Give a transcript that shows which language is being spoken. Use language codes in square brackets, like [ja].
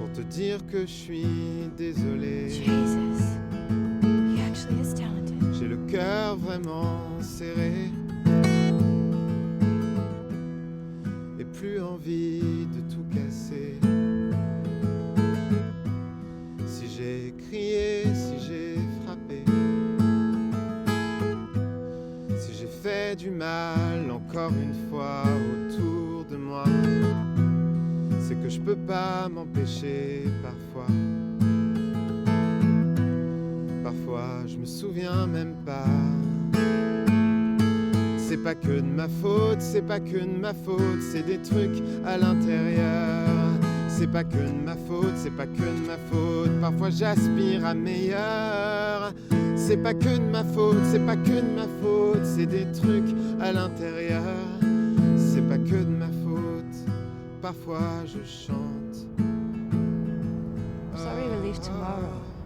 [fr] dire que je suis désolé. [en] Jesus. He actually is talented. [fr] J'ai le cœur vraiment serré et plus envie de tout casser. Si j'ai crié, si j'ai frappé, si j'ai fait du mal encore une fois autour de moi, c'est que je peux pas m'empêcher parfois. Parfois je me souviens même pas. C'est pas que de ma faute, c'est pas que de ma faute, c'est des trucs à l'intérieur. C'est pas que de ma faute, c'est pas que de ma faute, parfois j'aspire à meilleur. C'est pas que de ma faute, c'est pas que de ma faute, c'est des trucs à l'intérieur. C'est pas que de ma faute, parfois je chante. [en] Sorry we leave tomorrow.